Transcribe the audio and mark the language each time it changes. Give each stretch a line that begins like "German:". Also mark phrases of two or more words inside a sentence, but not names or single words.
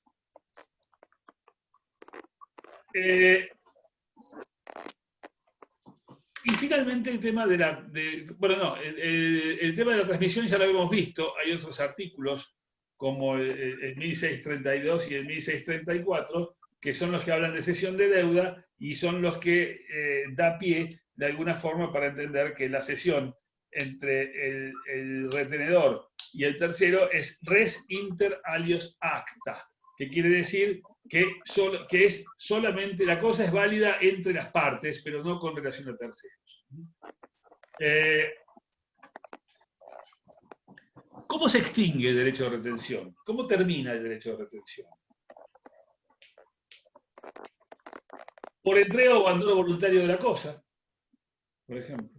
Spanish: Y finalmente el tema el tema de la transmisión ya lo hemos visto, hay otros artículos como el 1632 y el 1634, que son los que hablan de cesión de deuda y son los que da pie de alguna forma para entender que la cesión entre el retenedor y el tercero es
Latin: res inter alios acta,
Spanish: que quiere decir que es solamente, la cosa es válida entre las partes, pero no con relación a terceros. ¿Cómo se extingue el derecho de retención? ¿Cómo termina el derecho de retención? Por entrega o abandono voluntario de la cosa, por ejemplo.